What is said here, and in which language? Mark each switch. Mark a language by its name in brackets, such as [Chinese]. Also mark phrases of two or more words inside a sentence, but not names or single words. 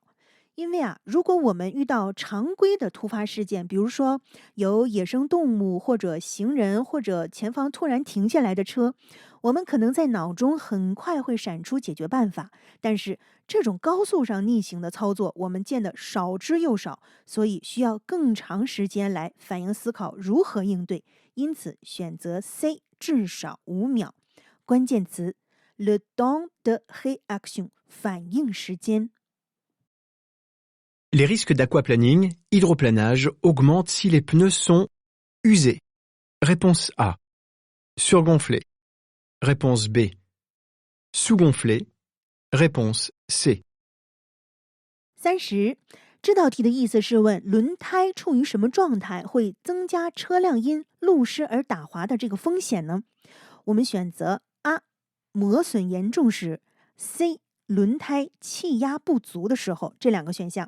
[Chinese] 因为啊，如果我们遇到常规的突发事件，比如说有野生动物或者行人或者前方突然停下来的车，我们可能在脑中很快会闪出解决办法。但是这种高速上逆行的操作，我们见的少之又少，所以需要更长时间来反应思考如何应对。因此选择 C， 至少5秒。关键词 [French] le temps de réaction [Chinese] 反应时间。 [French] Les risques d'aquaplaning, hydroplanage augmentent si les pneus sont usés. Réponse A. Surgonflés. Réponse B. Sous-gonflés. Réponse C. [Chinese] 30，这道题的意思是问轮胎处于什么状态会增加车辆因路湿而打滑的这个风险呢？我们选择 A， 磨损严重时， C， 轮胎气压不足的时候，这两个选项。